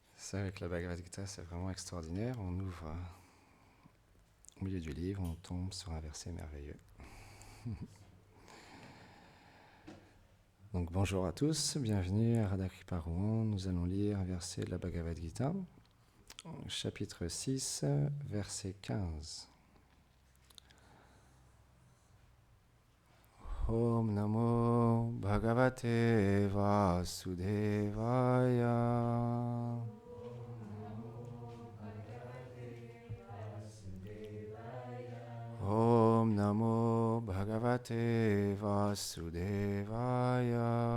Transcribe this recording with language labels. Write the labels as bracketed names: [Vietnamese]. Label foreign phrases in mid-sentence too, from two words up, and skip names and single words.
[French] Ça, avec la Bhagavad Gita, c'est vraiment extraordinaire. On ouvre au milieu du livre, on tombe sur un verset merveilleux. Donc bonjour à tous, bienvenue à Radhakripa Rouen. Nous allons lire un verset de la Bhagavad Gita, chapitre 6, verset 15. [Sanskrit] ॐ नमो भगवते वासुदेवाय. ॐ नमो भगवते वासुदेवाय.